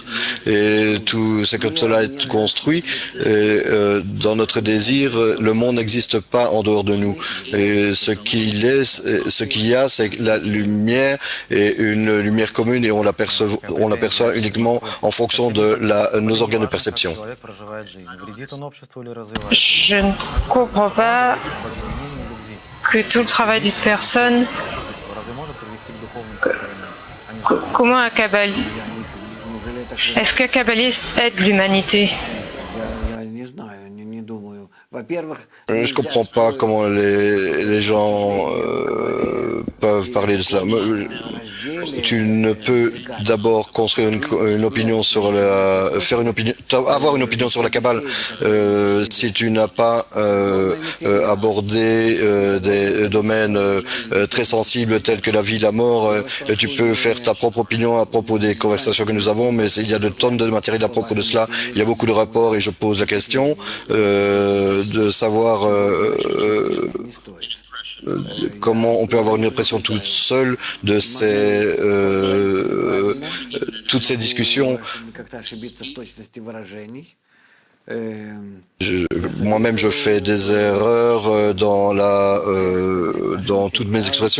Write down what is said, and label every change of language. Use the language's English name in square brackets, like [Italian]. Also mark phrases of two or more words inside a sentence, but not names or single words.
[French] Et tout, c'est comme cela est construit. Et, dans notre désir, le monde n'existe pas en dehors de nous. Et ce qu'il y a, c'est la lumière et une lumière commune, et on l'aperçoit uniquement en fonction de nos organes de perception. [Russian] Человек проживает жизнь. Вредит он обществу или развивает? [French] Je ne comprends pas [Russian] Объединение любви. [French] que tout le travail d'une personne, [Russian] Общество разве может привести к духовным состояниям? [French] comment un kabbaliste, est-ce qu'un kabbaliste aide l'humanité? [Russian] Я не знаю, не думаю. Во-первых, [French] Je ne comprends pas comment les gens peuvent parler de cela. Tu ne peux d'abord construire une opinion sur avoir une opinion sur la Kabbale si tu n'as pas abordé des domaines très sensibles tels que la vie, la mort. Tu peux faire ta propre opinion à propos des conversations que nous avons, mais il y a de tonnes de matériel à propos de cela. Il y a beaucoup de rapports et je pose la question de savoir [Russian] не стоит. [French] comment on peut avoir une impression toute seule de toutes ces discussions. Moi-même, je fais des erreurs dans toutes mes expressions.